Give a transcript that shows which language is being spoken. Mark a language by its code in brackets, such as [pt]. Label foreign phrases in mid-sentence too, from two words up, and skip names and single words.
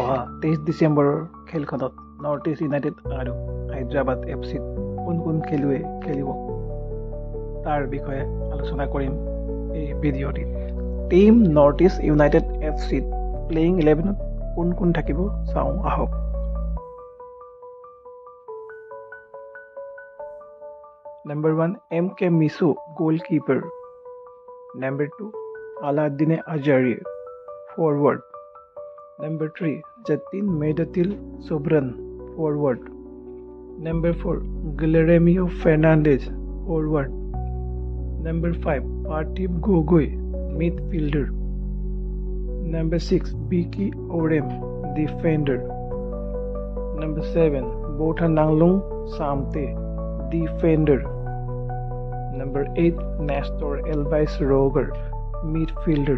[as] অহা 23 ডিচেম্বৰৰ খেলখনত নৰ্থ ইষ্ট ইউনাইটেড আৰু হায়দৰাবাদ এফচিত কোন খেলুৱৈ খেলিব তাৰ বিষয়ে আলোচনা কৰিম এই ভিডিঅ'টিত। টিম নৰ্থ ইষ্ট ইউনাইটেড এফচিত প্লেয়িং 11ত কোন থাকিব চাওঁ আহক। [en] Number 1 MK Misu goalkeeper. Number 2 Aladdin Ajarie forward. Number 3 Jatin Medatil Sobran forward. Number 4 Guillermo Fernandez forward. Number 5 Parthiv Gogoi midfielder. Number 6 Biki Orem defender. Number 7 Botha Nanglong Samte defender. Number 8 Nestor Elvis Roger midfielder.